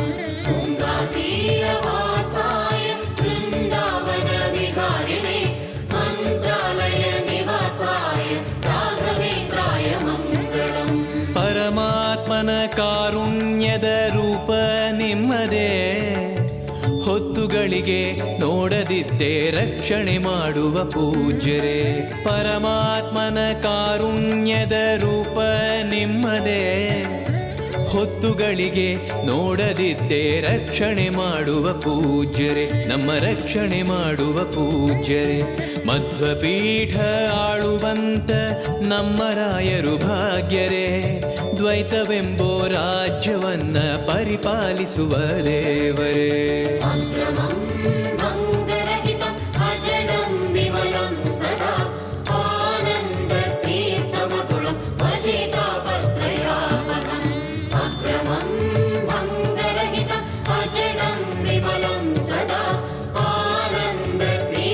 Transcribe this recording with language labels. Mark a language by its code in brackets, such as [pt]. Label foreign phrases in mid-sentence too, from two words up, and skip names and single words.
[sa] तुङ्गातीरवासाय वृन्दावन विहारिणे मन्त्रालय निवासाय राघवेन्द्राय मङ्गलम्. [kn] ಪರಮಾತ್ಮನ ಕಾರುಣ್ಯದ ರೂಪ ನಿಮ್ಮದೇ, ಹೊತ್ತುಗಳಿಗೆ ನೋಡದಿದ್ದೆ ರಕ್ಷಣೆ ಮಾಡುವ ಪೂಜ್ಯರೇ. ಪರಮಾತ್ಮನ ಕಾರುಣ್ಯದ ರೂಪ ನಿಮ್ಮದೇ, ಹೊತ್ತುಗಳಿಗೆ ನೋಡದಿದ್ದೆ ರಕ್ಷಣೆ ಮಾಡುವ ಪೂಜ್ಯರೇ. ನಮ್ಮ ರಕ್ಷಣೆ ಮಾಡುವ ಪೂಜ್ಯರೇ. ಮಧ್ವಪೀಠ ಆಳುವಂತ ನಮ್ಮ ರಾಯರು ಭಾಗ್ಯರೇ. ದ್ವೈತವೆಂಬೋ ರಾಜ್ಯವನ್ನ ಪರಿಪಾಲಿಸುವ ದೇವರೇ. [sa] अग्रमं भङ्गरहितम् अजडं विमलं सदा आनन्दतीर्थमतुलं भजे तापत्रयापहम्. अग्रमं भङ्गरहितम् अजडं विमलं सदा आनन्दतीर्थमतुलं